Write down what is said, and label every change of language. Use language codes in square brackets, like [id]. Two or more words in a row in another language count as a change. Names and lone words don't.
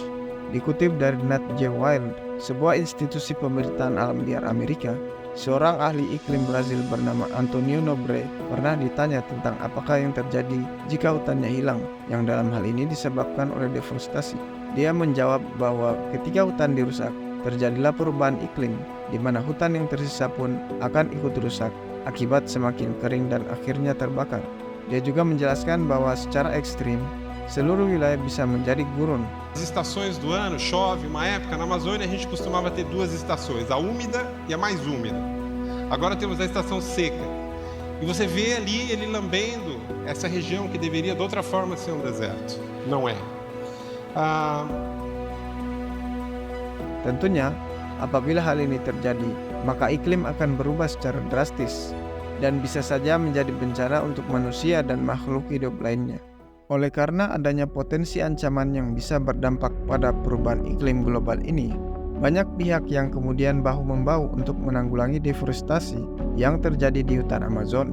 [id] Dikutip dari [en] Nat Geo-Wild, [id] sebuah institusi pemberitaan alam liar Amerika, seorang ahli iklim Brazil bernama Antonio Nobre pernah ditanya tentang apakah yang terjadi jika hutannya hilang, yang dalam hal ini disebabkan oleh deforestasi. Dia menjawab bahwa ketika hutan dirusak, terjadilah perubahan iklim, di mana hutan yang tersisa pun akan ikut rusak akibat semakin kering dan akhirnya terbakar. Dia juga menjelaskan bahwa secara ekstrim, seluruh wilayah bisa menjadi gurun. [pt] As estações do ano, chove, uma época na Amazônia a gente costumava ter duas estações, a úmida e a mais úmida. Agora temos a estação seca. E você vê ali ele lambendo essa região que deveria de outra forma ser um deserto. Não é. [id] Tentunya, apabila hal ini terjadi, maka iklim akan berubah secara drastis dan bisa saja menjadi bencana untuk manusia dan makhluk hidup lainnya. Oleh karena adanya potensi ancaman yang bisa berdampak pada perubahan iklim global ini, banyak pihak yang kemudian bahu-membahu untuk menanggulangi deforestasi yang terjadi di hutan Amazon.